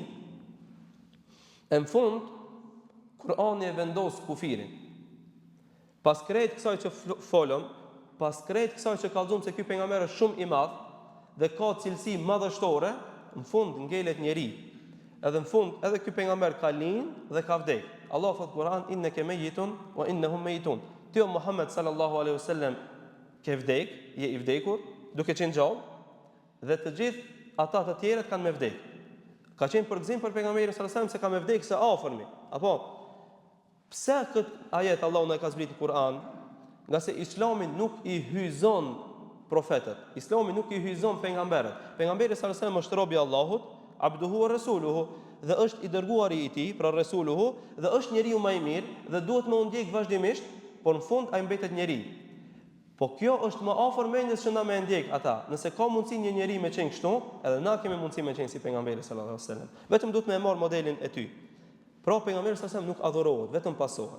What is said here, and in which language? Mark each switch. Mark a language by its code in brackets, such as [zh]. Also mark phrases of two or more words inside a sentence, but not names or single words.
[sq] Në fund Kur'ani e vendos kufirin. Pas krejt kësaj që folëm, pas krejt kësaj që kallëzojmë se ky pejgamber është shumë i madh dhe ka cilësi madhështore, në fund ngelet njeri. Edhe në fund edhe ky pejgamber ka lind dhe ka vdek. Allah thot Kur'an: [ar] "إنك ميت وإنهم ميتون." [sq] Ti o Muhammed [ar] صلى الله عليه وسلم [sq] ke vdek, je i vdekur, duke qenë gjallë, dhe të gjithë ata të tjerët kanë me vdek. Ka qenë përgëzim për pejgamberin [ar] صلى الله عليه وسلم [sq] se ka me vdek se afërmi. Apo pse këtë ajet Allahu na ka zbritur në Kur'an? Nga se Islami nuk i hyjzon profetët. Islami nuk i hyjzon pejgamberët. Pejgamberi [ar] صلى الله عليه وسلم [sq] është robi i Allahut, [ar] عبده ورسوله, [sq] dhe është i dërguari i tij, pra rasuluhu, dhe është njeriu më i mirë dhe duhet më u ndjek vazhdimisht, por në fund ai mbetet njeri. Po kjo është më afër mendjes që na më ndjek ata. Nëse ka mundësi një njeri me qenë kështu, edhe na kemi mundësi me qenë si pejgamberi [ar] صلى الله عليه وسلم. [sq] Vetëm duhet me marr modelin e ty. Pra pejgamberi [ar] صلى الله عليه وسلم [sq] nuk adhurohet, vetëm pasohet.